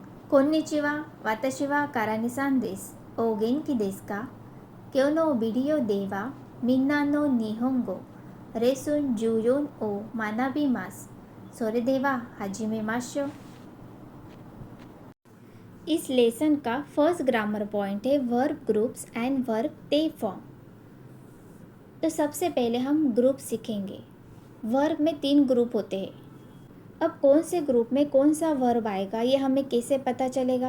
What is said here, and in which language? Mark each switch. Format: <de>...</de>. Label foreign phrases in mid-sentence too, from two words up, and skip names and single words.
<ja>こんにちは、私はカラニさんです。お元気ですか? 今日のビデオではみんなの日本語Lesson 14を学びます。それでは始めましょう。</ja> <hi>इस लेसन का</hi> <en>first grammar point</en> <hi>है</hi> <en>verb groups and verb te form.</en> <hi>तो सबसे पहले हम ग्रुप सीखेंगे। वर्ब में 3 ग्रुप होते हैं। अब कौन से ग्रुप में कौन सा वर्ब आएगा ये हमें कैसे पता चलेगा?</hi>